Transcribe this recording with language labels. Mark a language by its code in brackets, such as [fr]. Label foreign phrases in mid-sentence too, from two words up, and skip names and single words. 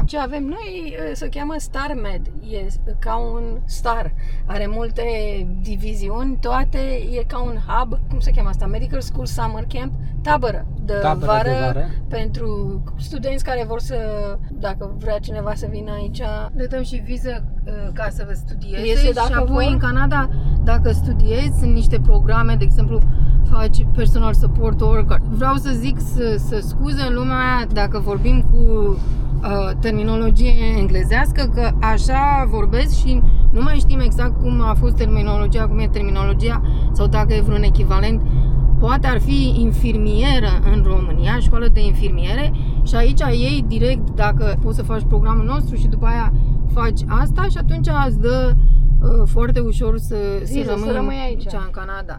[ro] ce avem noi se cheamă StarMed, e ca un star, are multe diviziuni, toate e ca un hub, cum se cheamă asta, [en] Medical School Summer Camp, [ro] tabără de vară pentru studenți care vor să, dacă vrea cineva să vină aici. Le dăm și viză ca să vă studieze Este dacă și apoi vor. în Canada, dacă studiezi, sunt niște programe, de exemplu, faci [en] personal support worker. [ro] Vreau să zic să scuze lumea dacă vorbim cu terminologie englezească, că așa vorbesc și nu mai știm exact cum a fost terminologia, cum e terminologia sau dacă e vreun echivalent. Poate ar fi infirmieră în România, școală de infirmiere și aici ei direct, dacă poți să faci programul nostru și după aia faci asta și atunci îți dă foarte ușor să rămâi aici în Canada.